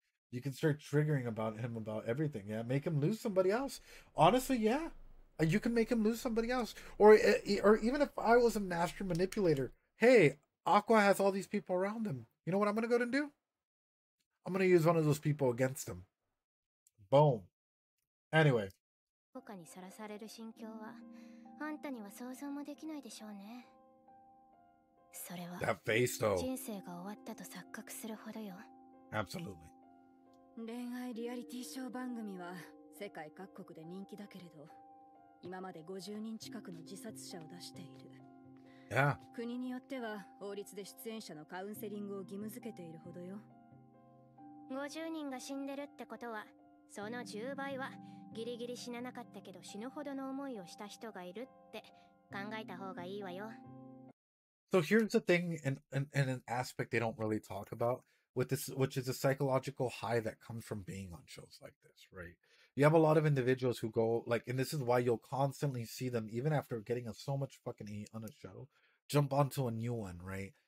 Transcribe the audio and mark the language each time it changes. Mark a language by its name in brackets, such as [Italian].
[English] You can start triggering about him about everything. Yeah, make him lose somebody else. Honestly, yeah, you can make him lose somebody else. Or even if I was a master manipulator, hey, Aqua has all these people around him. You know what I'm gonna go and do? I'm gonna use one of those people against him. Boom. Anyway, [Japanese] 他にさらされる心境はあんたには想像もできないでしょうね。それは [English] that face though. [Japanese] 人生が終わったと錯覚するほどよ。 [English] Absolutely. [Japanese] 恋愛リアリティショー番組は世界各国で人気だけれど、今まで50人近くの自殺者を出している。 [English] Yeah. [Japanese] 国によっては法律で出演者のカウンセリングを義務付けているほどよ。 50人が死んでるってことは、その10倍はギリギリ死ななかったけど死ぬほどの思いをした人がいるって考えた方がいいわよ。 [English] So here's the thing, and an aspect they don't really talk about with this, which is a psychological high that comes from being on shows like this, right? You have a lot of individuals who go like, and this is why you'll constantly see them, even after getting so much fucking hate on a show, jump onto a new one, right?